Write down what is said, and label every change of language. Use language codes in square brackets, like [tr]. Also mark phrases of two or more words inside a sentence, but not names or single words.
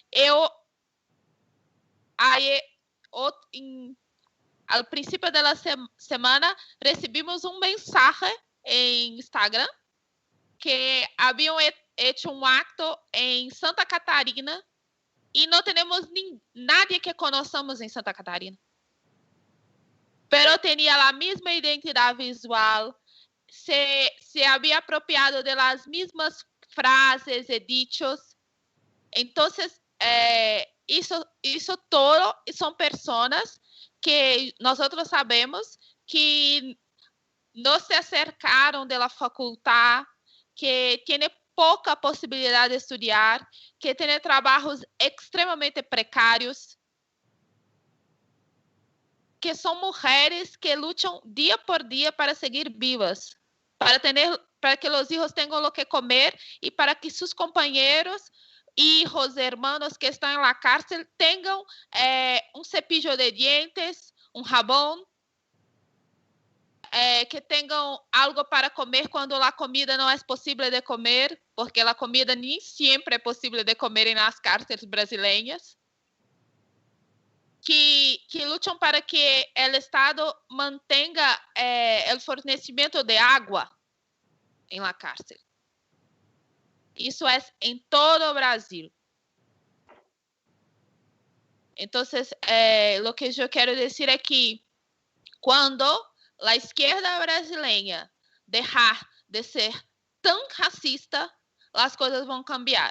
[es] Al principio de la semana recibimos un mensaje en Instagram que habían hecho un acto en Santa Catarina y no tenemos nadie que conozcamos en Santa Catarina. Pero tenía la misma identidad visual, se había apropiado de las mismas frases y dichos. Entonces, [pt] isso todo são pessoas que nós sabemos que não se acercaram da faculdade, que têm pouca possibilidade de estudar, que têm trabalhos extremamente precários, que são mulheres que lutam dia por dia para seguir vivas, para que os filhos tenham o que comer e para que seus companheiros, [es] hijos, hermanos [pt] que estão na cárcel tenham [es] cepillo de dientes, jabón, [pt] que tenham algo para comer quando a comida não é possível de comer, porque a comida nem sempre é possível de comer nas cárceles brasileiras, que lutam para que o Estado mantenha o fornecimento de água em [es] la cárcel. [pt] Isso é em todo o Brasil. Então, o que eu quero dizer é que quando a esquerda brasileira deixar de ser tão racista, as coisas vão cambiar.